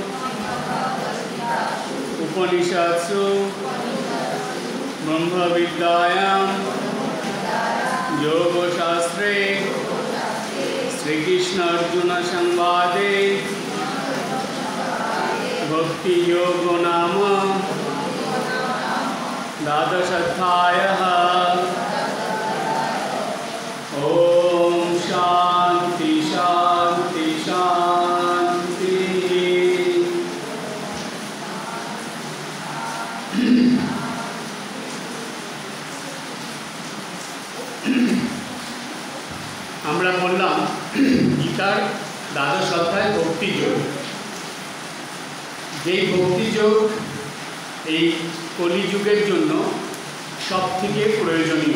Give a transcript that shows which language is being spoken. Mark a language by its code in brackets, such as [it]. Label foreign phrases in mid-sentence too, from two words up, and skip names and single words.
[sa] उपनिषत्सु ब्रह्मविद्यायां योगशास्त्रे श्रीकृष्ण अर्जुन संवादे भक्ति योगो नाम द्वादशोऽध्यायः। ओम शांति शांति शांति। [bn] আমরা বললাম গীতার দ্বাদশ অধ্যায় ভক্তি যোগ। যেই ভক্তি যোগ এই কলিযুগের জন্য সবথেকে প্রয়োজনীয়।